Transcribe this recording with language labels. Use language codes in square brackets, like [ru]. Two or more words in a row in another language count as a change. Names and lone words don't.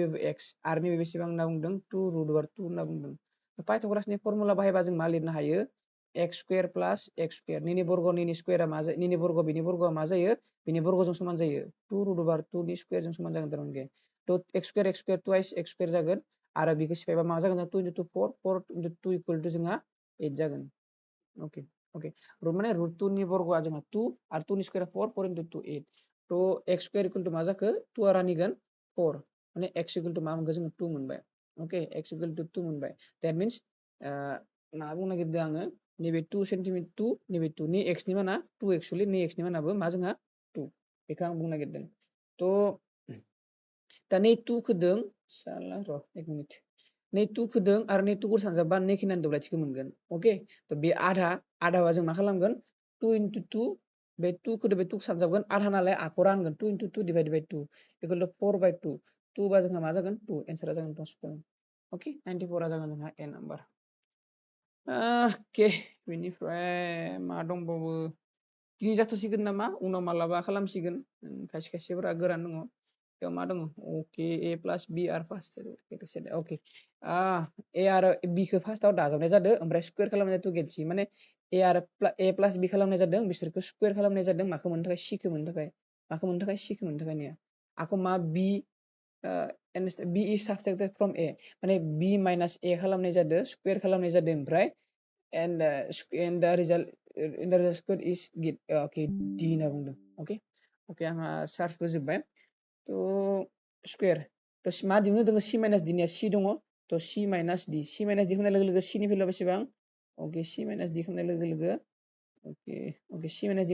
[brx] एक्स आरो नैबे बेसेबां होनना बुंदों 2√2 होनना बुंदों पाइथागरासनि फर्मुला बाहायबा जों मा लिरनो हायो [en] x square plus x square [brx] निनि बर्ग निनि स्क्वायरा मा जायो निनि बर्ग बिनि बर्गआ मा जायो बिनि बर्गजों समान जायो 2√2 नि स्क्वायरजों समान जागोन थारमाने तो [en] x square twice x square [brx] जागोन आरो बेखौ सिफायबा मा जागोन [en] 2 into 4 4 into 2 equal to [brx] जोंहा 8 जागोन [en] okay okay [brx] माने √2 नि बर्गआ जोंहा 2 आरो 2 नि स्क्वायरा 4 [en] 4 into 2 [brx] 8 तो [en] x square equal to [brx] मा जाखो 2 आ रानिगोन 4 माने [en] x equal to [brx] मा मोनगोन जोङो 2 मोनबाय ओके [en] x equal to 2 [brx] मोनबाय [en] that means [brx] मा बुंनो नागिरदों आङो नैबे 2 सेन्टिमिटार 2 नैबे 2 नि एक्स नि माना 2 एक्चुअली नि एक्स नि मानाबो मा जोंहा 2 बेखौ आं बुंनो नागिरदों तो दा नै 2 खोदों साला र' 1 मिनिट नै 2 खोदों आरो नै 2 खौ सानजाबबा नै खिनानै दब्लायथिखौ मोनगोन ओके तो बे आधावा जों मा खालामगोन [en] 2 into 2 [brx] बे 2 खोदो बे 2 सानजाबगोन आधा नालाय आखौ रानगोन [en] 2 into 2 divided by 2 equal to 4/2 [brx] 2 बा जोंहा मा जागोन 2 एन्सारा जागोन 2 ओके 94 आ जागोन जोंहा [en] a number [brx] अके बेनिफ्राय मा दंबावो दिनै जाथ'सिगोन नामा उनाव मालाबा खालामसिगोन खायसे खायसेफोरा गोरान दङ बेयाव मा दङ अके [en] a plus b are first [brx] अके ए आरो बि खौ फार्स्टआव दाजाबनाय जादों ओमफ्राय स्कुवेर खालामनाय [en] to get c [brx] माने [en] a plus b [brx] खालामनाय जादों बिसोरखौ स्कुवेर खालामनाय जादों माखौ मोननो थाखाय सि खौ मोननो थाखाय माखौ मोननो थाखाय सि खौ मोननो थाखाय ने आखौ मा [en] b b is subtracted from a [brx] माने [en] b minus a [brx] खालामनाय जादों स्कुवेर खालामनाय जादों ओमफ्राय [en] and the result square is get okay d [brx] होनना बुंदों okay आंहा सार्चबो जोब्बाय थ' स्कुवेर थ' मा दिहुननो दङ [en] c minus d [brx] निया c दङ थ' c [en] minus d [brx] खालामनाय लोगो लोगो c नि भेलुआ बेसेबां अके [en] c minus d [brx] खालामनाय लोगो लोगो अके [en] c minus d